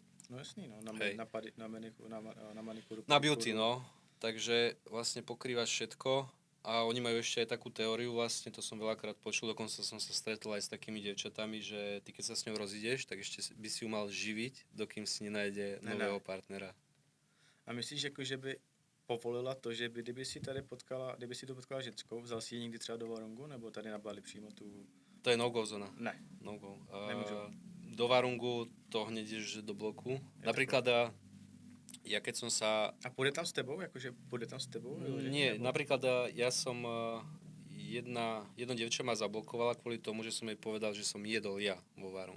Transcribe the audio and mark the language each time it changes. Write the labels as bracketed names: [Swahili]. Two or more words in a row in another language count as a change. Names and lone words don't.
[Czech] No jasný, no, na manikuru. Na beauty, no. [Slovak] Takže vlastne pokrývaš všetko. A oni majú ešte aj takú teóriu vlastne, to som veľakrát počul, dokonca som sa stretol aj s takými dievčatami, že ty keď sa s ňou rozídeš, tak ešte by si ju mal živiť, dokým si nenájde nového partnera. [Czech] A myslíš, jako, že by povolila to, že by, kdyby si tu potkala ženskou, vzal si ji někdy třeba do Varungu, nebo tady na Bali přímo tu... To je no-go zóna. Ne. No-go. [Slovak] Nemôžu. Do Varungu to hneď ideš do bloku. Napríklad ja keď som sa... A pôjde tam s tebou? Jakože pôjde tam s tebou? Nie, napríklad ja som... Jedno dievča ma zablokovala kvôli tomu, že som jej povedal, že som jedol ja vo Varungu.